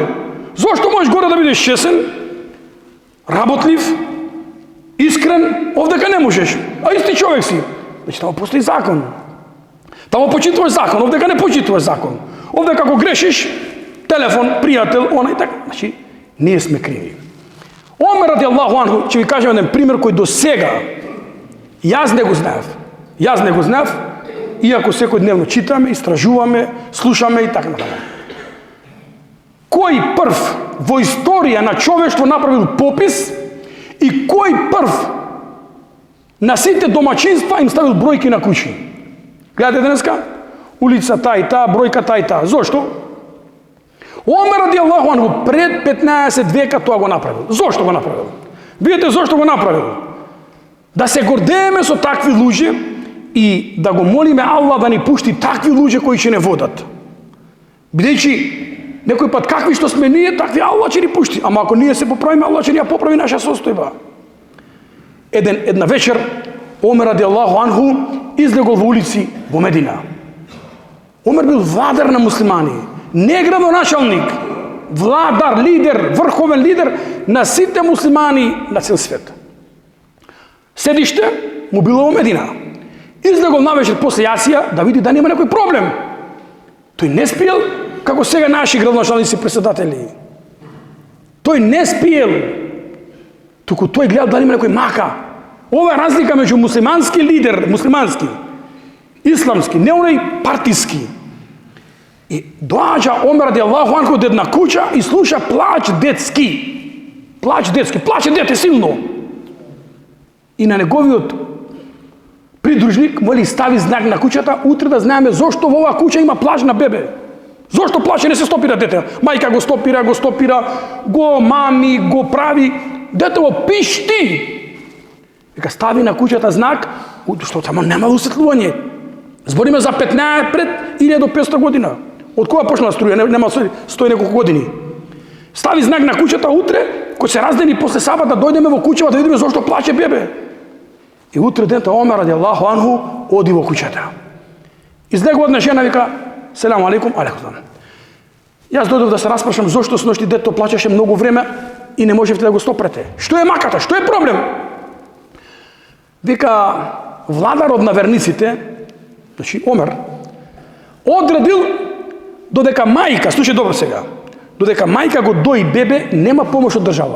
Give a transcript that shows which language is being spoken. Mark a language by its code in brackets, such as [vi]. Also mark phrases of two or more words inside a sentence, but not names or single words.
[mk] Зошто можеш горе да бидеш чесен, работлив, искрен, овдека не можеш. А исти човек си. Значи, тамо постои закон. Тамо почитуваш закон, овдека не почитуваш закон. Овдека ако грешиш, телефон, пријател, она и така. Значи, ние сме криви. [ar] Омер رضي الله عنه, [mk] ќе ви кажем еден пример кој до сега јас не го знаев, иако секојдневно читаме, истражуваме, слушаме и така натаму. Кој прв во историја на човештво направил попис и кој прв на сите домаќинства им ставил бројки на куќи. Гледате денеска? Улица та и та, бројка та и та. Зошто? Омер [ar] رضي الله عنه [mk] пред 15 века тоа го направил. Зошто го направил? Видите зошто го направил? Да се гордееме со такви луѓе и да го молиме Аллах да ни пушти такви луѓе кои ќе не водат. Бидејќи некој пат какви што сме ние, такви Аллах ќе ни пушти. Ама ако ние се поправиме, Аллах ќе ни ја поправи наша состојба. Една вечер Омер [ar] رضي الله عنه [mk] излегол во улици во Медина. Омер бил владар на муслимани, не градоначалник, владар, лидер, врховен лидер на сите муслимани на цел свет. Седиште му било во Медина. Излегол навечер после јација да види да нема некој проблем. Тој не спиел како сега наши градоначалници председатели. Тој не спиел, туку тој гледал да нема некој мака. Ова е разлика меѓу муслимански лидер, исламски, не оној партиски. И доаѓа Омер [ar] رضي الله عنه [mk] до една куќа и слуша плач детски. Плаче дете силно. И на неговиот придружник моли стави знак на куќата, утре да знаеме зошто во оваа куќа има плач на бебе. Зошто плаче, не се стопира дете? Мајка го стопира, го мами, го прави. Детево пишти. Вика стави на куќата знак, што само нема усветлување. Збориме за 15 пред 1500 година. Од кога почнала струја? Нема 100 неколку години. Стави знак на куќата утре, кој се раздени после саба да дојдеме во куќава да видиме зошто плаче бебе. И утре дента Омер [ar] رضي الله عنه [mk] оди во куќата. Излегува една жена вика: [ar] "السلام عليكم، عليكم السلام. [mk] Јас дојдов да се распрашам зошто сношти дето плачеше многу време и не можевте да го стопрете. Што е маката? Што е проблем?" Вика владарот на верниците, значи Омер, одредил додека мајка, слушај добро сега, додека мајка го дои бебе, нема помош од држава.